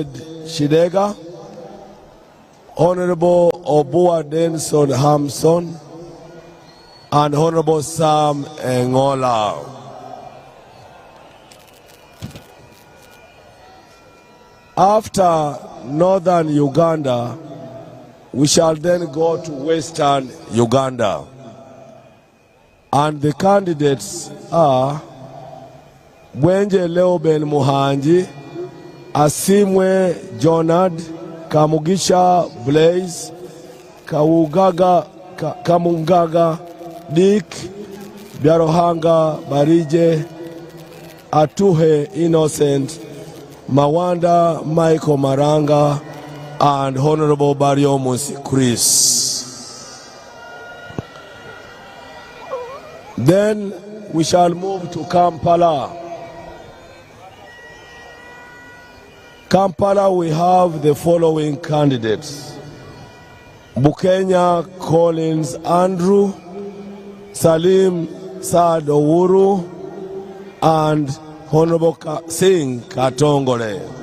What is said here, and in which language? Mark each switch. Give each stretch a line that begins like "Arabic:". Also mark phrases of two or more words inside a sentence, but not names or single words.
English: Shidega, Honorable Obua Denson Hamson, and Honorable Sam Engola. After Northern Uganda, we shall then go to Western Uganda. And the candidates are Bwenje Leoben Muhanji, Asimwe Jonad, Kamugisha Blaze, Kamungaga Dick, Byarohanga Barije, Atuhe Innocent, Mawanda Michael Maranga, and Honorable Bariomus Chris. Then we shall move to Kampala. Kampala, we have the following candidates: Bukenya Collins Andrew, Salim Saad Owuru, and Honorable Singh Katongole.